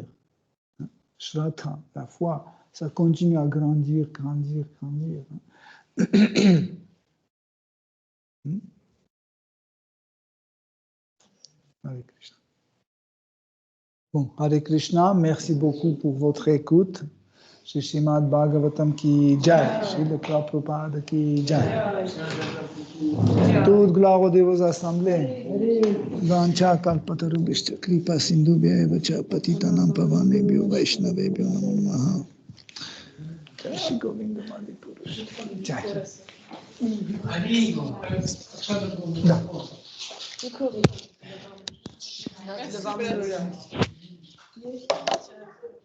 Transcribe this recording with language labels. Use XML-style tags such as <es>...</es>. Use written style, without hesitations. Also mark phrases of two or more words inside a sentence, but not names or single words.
<fr>Shraddha, la foi, ça continue à grandir. Hare Krishna. Bon, Hare Krishna, merci beaucoup pour votre écoute.</fr> <hi>श्री श्रीमद् भागवतम् की जय, श्री प्रभुपाद की जय.</hi> <fr>Toute gloire aux dévots assemblés.</fr> <sa>वाञ्छा कल्पतरुभिष्ट कृपा सिन्धुभ्य एव च पतितानाम् पावनेभ्यो वैष्णवेभ्यो नमो नमः. जय श्री गोविन्द मधिपुरुष. Jai.</sa> <fr>Merci.</fr>